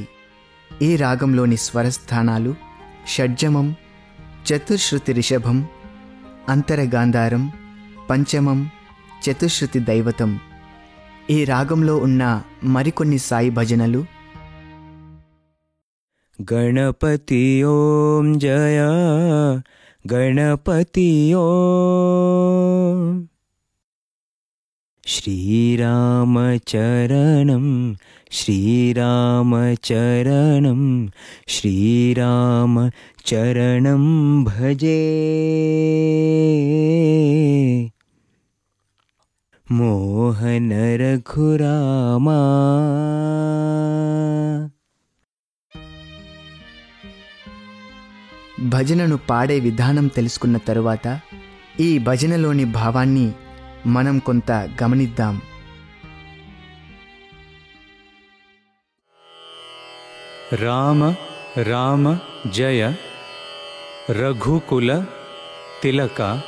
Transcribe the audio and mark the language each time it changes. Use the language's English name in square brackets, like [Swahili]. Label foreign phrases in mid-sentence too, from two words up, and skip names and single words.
[Telugu] ఈ రాగంలోని స్వరస్థానాలు షడ్జమం, చతుశ్రుతి రిషభం, అంతరగాంధారం, పంచమం, చతుశ్రుతి దైవతం. ఈ రాగంలో ఉన్న మరికొన్ని సాయి భజనలు [Sanskrit] గణపతి ఓం జయ గణపతి ఓం. श्रीरामचरणं श्रीरामचरणं श्रीरामचरणं भजे मोहन रघुरामा। [Telugu] భజనను పాడే విధానం తెలుసుకున్న తరువాత ఈ భజనలోని భావాన్ని మనం కొంత గమనిద్దాం. [Sanskrit] రామ రామ జయ రఘుకుల తిలక.